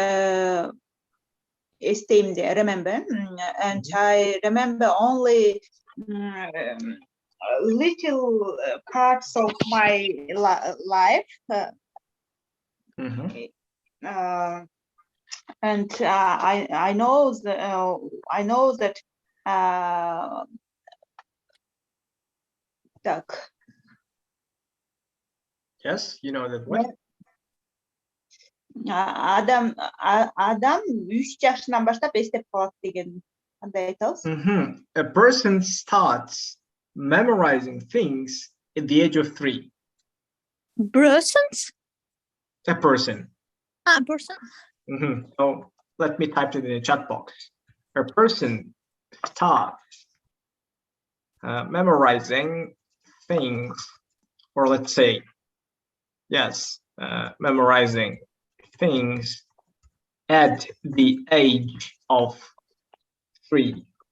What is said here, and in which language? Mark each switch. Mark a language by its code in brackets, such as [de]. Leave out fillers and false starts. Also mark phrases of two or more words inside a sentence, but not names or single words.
[en] esteemed, I remember, and I remember only little parts of my life, and I know that Так. Yes, you know that what? [ky] Адам 3 жашынан баштап эстеп калат деген кандай айтабыз? [en] A person starts memorizing things at the age of 3. Persons? A person. Person. So let me type it in the chat box. A person starts memorizing things, or let's say, yes, memorizing things at the age of 3.